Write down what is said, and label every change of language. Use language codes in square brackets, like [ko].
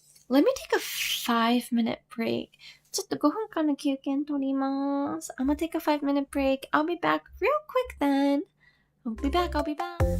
[en] Let me take a 5-minute break. [ja] ちょっと5分間の休憩取ります. [en] I'm gonna take a 5-minute break. I'll be back real quick then. I'll be back.